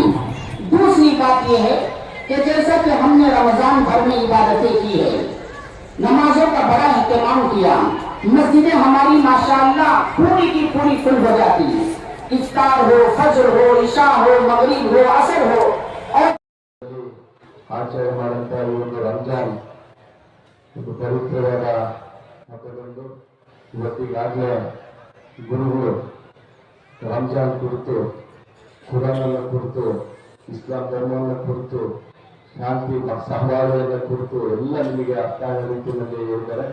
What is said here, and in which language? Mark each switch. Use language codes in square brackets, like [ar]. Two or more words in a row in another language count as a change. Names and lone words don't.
[hi] दूसरी बात यह है कि जैसा कि हमने रमजान भर में इबादतें की है, नमाजों का बड़ा एहतमाम किया, मस्जिदें हमारी माशाअल्लाह पूरी की पूरी फुल हो जाती है। इफ्तार हो, फजर हो, इशा हो, मगरिब हो, असर हो [kn] ಆಚರಣೆ ಮಾಡುವಂತಹ ಈ ಒಂದು ರಂಜಾನ್ ಒಂದು ಪವಿತ್ರವಾದ ಹಬ್ಬದಂದು ಇವತ್ತಿಗಾಗಲೇ ಗುರುಗಳು ರಂಜಾನ್ ಕುರಿತು, ಕುರಾನನ್ನು ಕುರಿತು, ಇಸ್ಲಾಂ ಧರ್ಮವನ್ನು ಕುರಿತು, ಶಾಂತಿ ಸಹಬಾಳ್ವೆಯ ಕುರಿತು ಎಲ್ಲ ನಿಮಗೆ ಅರ್ಥ ಆಗೋ ರೀತಿಯಲ್ಲಿ ಹೇಳಿದ್ದಾರೆ.